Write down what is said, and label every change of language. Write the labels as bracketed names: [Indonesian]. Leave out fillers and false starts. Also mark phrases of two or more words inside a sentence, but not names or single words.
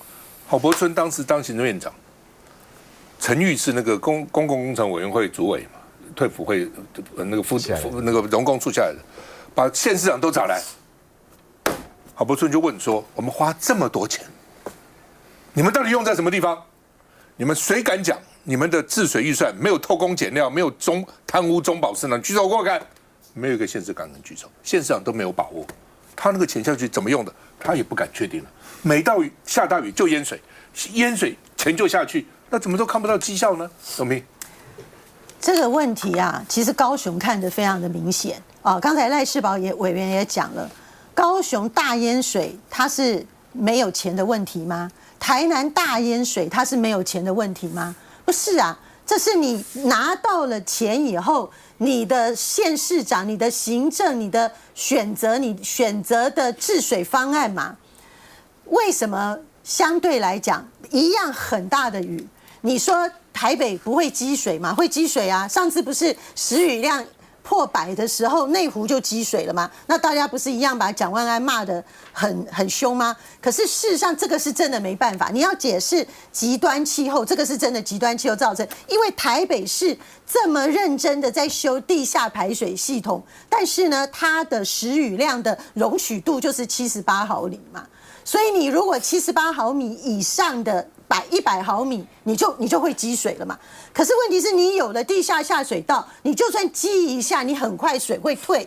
[Chinese] 郝柏村當時當行政院長，陳玉是那個公共工程委員會主委嘛，退輔會那個那個榮工處下來的，把縣市長都找來。郝柏村就問說：“我們花這麼多錢，你們到底用在什麼地方？你們誰敢講你們的治水預算沒有偷工減料，沒有貪污中飽私囊？舉手給我看。”沒有一個縣市敢舉手，縣市長都沒有把握。他那個錢下去怎麼用的，他也不敢確定了。每到下大雨就淹水，淹水錢就下去，那怎麼都看不到績效呢？董明，這個問題啊，其實高雄看得非常的明顯啊。剛才賴士葆委員也講了。高雄大淹水，它是沒有錢的問題嗎？台南大淹水，它是沒有錢的問題嗎？不是啊，這是你拿到了錢以後，你的縣市長、你的行政、你的選擇的治水方案嘛。為什麼相對來講，一樣很大的雨，你說台北不會積水嗎？會積水啊！上次不是時雨量破100的時候，內湖就積水了嗎？那大家不是一樣把蔣萬安罵得很凶嗎？可是事實上，這個是真的沒辦法。你要解釋極端氣候，這個是真的極端氣候造成。因為台北市這麼認真的在修地下排水系統，但是呢，它的時雨量的容許度就是78毫米嘛。所以你如果78毫米以上的100毫米，你就會積水了嘛。可是問題是你有了地下下水道，你就算積一下，你很快水會退。